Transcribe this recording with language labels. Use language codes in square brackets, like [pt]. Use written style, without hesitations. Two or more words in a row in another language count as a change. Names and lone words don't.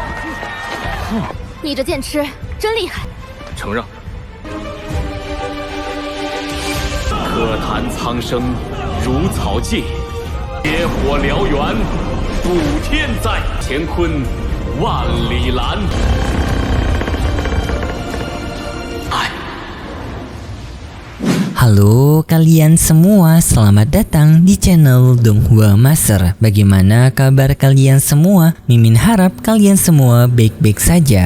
[zh] 你这剑痴真厉害。承让。可谈苍生如草芥，野火燎原，补天灾。乾坤万里蓝。 [id] Halo kalian semua, selamat datang di channel Donghua Master. Bagaimana kabar kalian semua? Mimin harap kalian semua baik-baik saja.